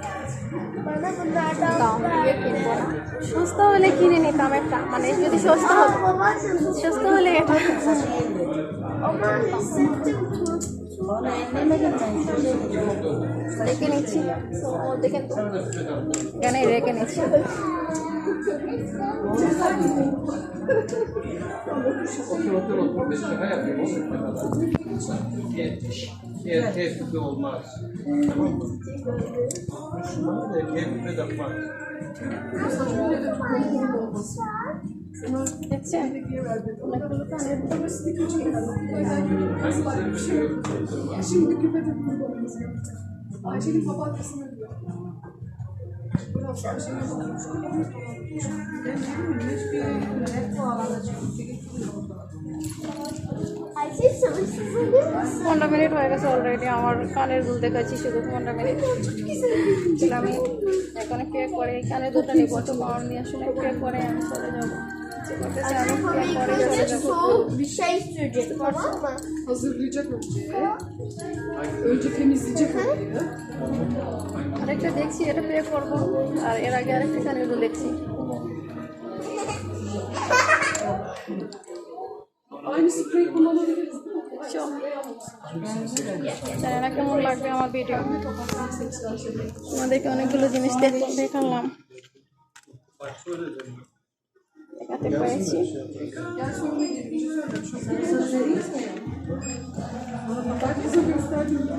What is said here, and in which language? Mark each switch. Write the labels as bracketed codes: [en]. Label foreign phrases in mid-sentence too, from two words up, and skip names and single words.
[bn] দাম দিয়ে কিনবো না সস্তা হলে কিনে নিতাম একটা মানে যদি সস্তা হলে এটা রেখে নিচ্ছি দেখেন তো কেন রেখে নিচ্ছি [tr] Erkek olmaz. Tamam mı? Müslüman da erkek de yapmaz. [bn] দেখছেন অনেকগুলো কানের দুল। [tr] Şimdi küpede kurbanımız yok. Ayşe'nin papatyasını diyor. Biraz Ayşe'nin Ayşe çalışsın. [bn] 15 মিনিট হয়ে গেছে অলরেডি। আমার কানের দুল দেখাচ্ছি শুধু 15 মিনিট। তাহলে আমি এখন পে করে এই কানের দুলটা নিয়ে কত পাউন্ড নিয়ে আসলে পে করে আমি চলে যাবো। যে করতেছে আমি পে করে চলে যাবো। [tr] Soğuk bir şey sürecek, tamam mı? hazırlayacak önce. Önce temizleyecek orayı. [bn] আরেকটা দেখছি, এটা পে করবো। আর এর আগে আরেকটা কানের দুল দেখছি। [tr] Aynı sprey kullanabiliriz. [bn] জানি না কেমন লাগবে আমার ভিডিও। তোমাদেরকে অনেকগুলো জিনিস দেখালাম, দেখাতে পেরেছি। [tr] Ben kısa gösterdim.